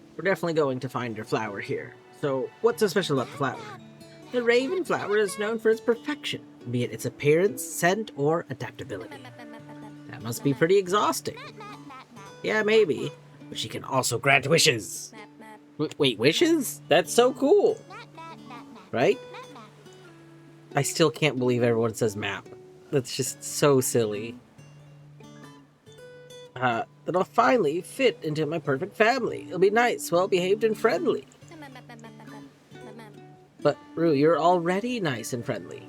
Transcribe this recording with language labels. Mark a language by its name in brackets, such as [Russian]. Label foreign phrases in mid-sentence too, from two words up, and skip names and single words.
[English] We're definitely going to find your flower here. So, what's so special about the flower? The raven flower is known for its perfection, be it its appearance, scent, or adaptability. Map, map, map, map, map. That must be pretty exhausting. Map, map, map, map. Yeah, maybe. But she can also grant wishes. Map, map. Wait, wishes? That's so cool, Map, map, map, map. right? Map, map. I still can't believe everyone says map. That's just so silly. That I'll finally fit into my perfect family. It'll be nice, well-behaved, and friendly. Map, map, map, map, map, map. Map, map. But, Rue, you're already nice and friendly.